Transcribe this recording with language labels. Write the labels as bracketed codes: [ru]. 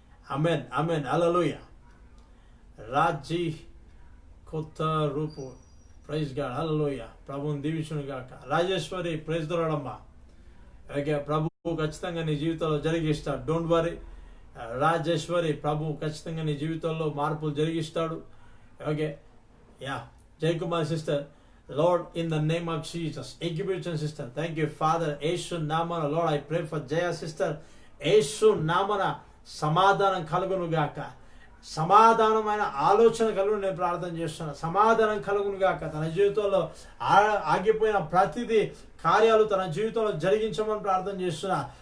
[te] Amen, amen. హల్లెలూయా. రాజీ కొత్త రూపు, praise God. హల్లెలూయా. ప్రభువుని దీవించును గాక. రాజేశ్వరి, ప్రైజ్ దొరడమ్మా. ఓకే, ప్రభు ఖచ్చితంగా నీ జీవితంలో జరిగిస్తాడు. Don't worry. రాజేశ్వరి, ప్రభు ఖచ్చితంగా నీ జీవితంలో మార్పులు జరిగిస్తాడు. Okay, yeah. Jayakumar sister, [en] Lord, in the name of Jesus. Exhibition sister, thank you Father. [te] యేసు నామమున [en] Lord, I pray for Jaya sister. [te] యేసు నామమున సమాధానం కలుగును గాక. సమాధానమైన ఆలోచన కలుగు నేను ప్రార్థన చేస్తున్నా. సమాధానం కలుగును గాక. తన జీవితంలో ఆగిపోయిన ప్రతిదీ కార్యాలు తన జీవితంలో జరిగించమని ప్రార్థన చేస్తున్నా.